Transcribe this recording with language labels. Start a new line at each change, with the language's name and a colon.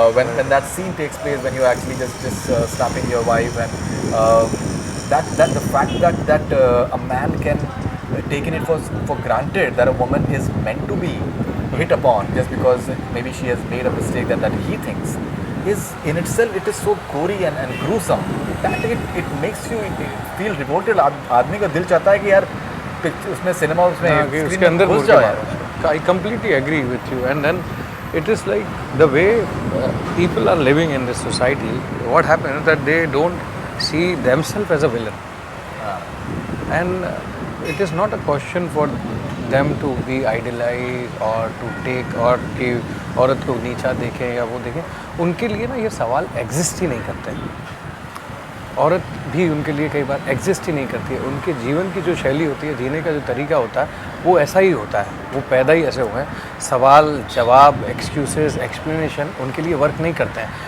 English: When that scene takes place, when you're actually just slapping your wife, and that the fact that a man can taken it for granted that a woman is meant to be hit upon just because maybe she has made a mistake that he thinks is in itself, it is so gory and gruesome that it makes you feel revolted.
Hindi: आदमी का दिल चाहता है कि यार उसमें cinema उसमें उसके अंदर घुस जाओ यार.
English: I completely agree with you, and then it is like the way people are living in this society. What happens is that they don't see themselves as a villain, and it is not a question for them to be idealized or to take or
Hindi: कि औरत को नीचा देखें या वो देखें. उनके लिए ना ये सवाल एग्जिस्ट ही नहीं करते. औरत भी उनके लिए कई बार एग्जिस्ट ही नहीं करती है. उनके जीवन की जो शैली होती है, जीने का जो तरीका होता है, वो ऐसा ही होता है. वो पैदा ही ऐसे हुए हैं. सवाल जवाब, एक्सक्यूजेस, एक्सप्लेनेशन उनके लिए वर्क नहीं करते हैं.